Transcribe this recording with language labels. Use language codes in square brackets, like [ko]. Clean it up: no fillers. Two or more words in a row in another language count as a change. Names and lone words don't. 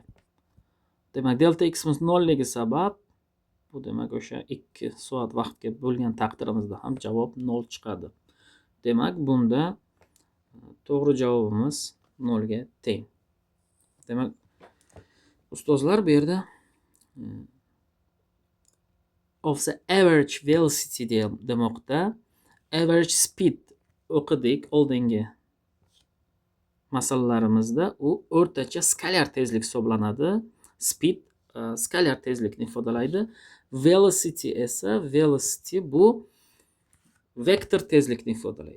[uz] Demak, delta x'imiz 0 ligi sabab bu demak o'sha 2 soat vaqtga bo'lgan taqdirimizda ham javob 0 chiqadi. Demak, bunda to'g'ri javobimiz 0 ga teng. Demak, ustozlar bu yerda [en] of the average velocity [uz] demoqda. [en] Average speed [uz] o'qidik oldingi masalalarimizda. U o'rtacha skalar tezlik hisoblanadi. Speed skalar tezlikni ifodalaydi. Velocity esa bu vektor tezlikni ifodalaydi.